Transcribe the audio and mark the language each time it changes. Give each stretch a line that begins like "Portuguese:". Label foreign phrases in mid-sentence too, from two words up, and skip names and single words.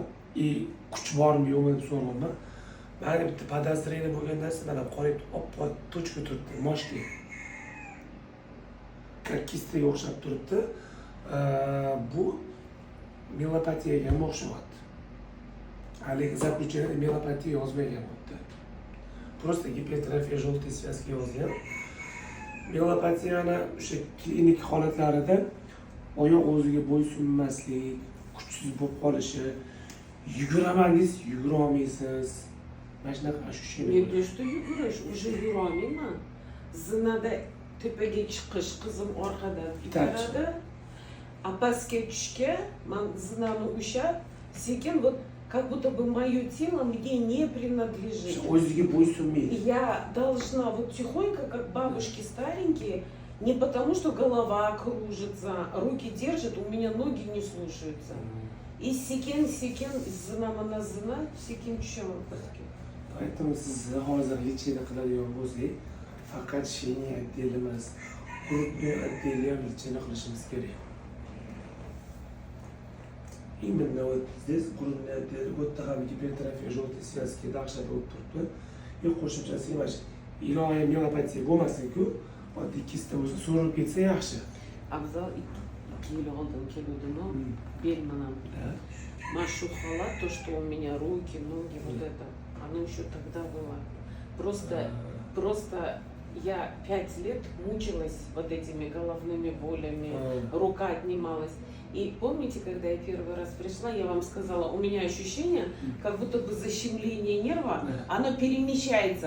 Uzbek: Kuch bormi, yo'qmi deb so'rayapman. Mani bitta podozrение bo'lgan narsa mana qorib oppoq tochka turibdi, moshki. kistaga o'xshab turibdi. Bu melopatiyaga ham o'xshayapti. Haligi zaключение melopatiya yozmagan bo'pti.
Russian: Просто gipertrofiya желтой связки yozgan.
Uzbek: Melopatiyani o'sha klinik holatlarida oyoq o'ziga bo'ysunmaslik, kuchsiz bo'lib qolishi, yuguramangiz, yugura olmaysiz. Mana shunaqa ощущение.
Russian: Не то, что yugurish, уже yurolmayman.
Uzbek: Zinada tepaga chiqish, qizim orqadan itaradi. A pastga tushga, men zinani ushlab, sekin
Russian: вот как будто бы мое тело мне не принадлежит.
Uzbek: O'ziga bo'ysunmaydi.
Russian: Я должна вот тихонько, как бабушки старенькие, не потому что голова кружится, руки держат, у меня ноги не слушаются.
Uzbek: И sekin zinamana zina, sekin tushaman pastga. Поэтому siz hozir lechina qiladigan bo'lsangiz, faqat sheni отдел emas, grupni отдел ham lechina qilishimiz kerak.
Russian: Именно вот здесь грудный отдел, вот там гипертрофия желтой связки
Uzbek: dahshat bo'lib turibdi. Yo'q qo'shimchasi emas. Ilohiy melopatiya bo'lmasin-ku, oddiy kista o'zi so'rib ketsa yaxshi. Abzal 2 yil oldin keluvdim, bel manam.
Russian: Машу халат, то, что у меня руки, ноги, вот это, оно еще тогда было. Просто я 5 лет мучилась вот этими головными болями, рука отнималась. И помните, когда я первый раз пришла, я вам сказала, у меня ощущение, как будто бы защемление нерва, оно перемещается.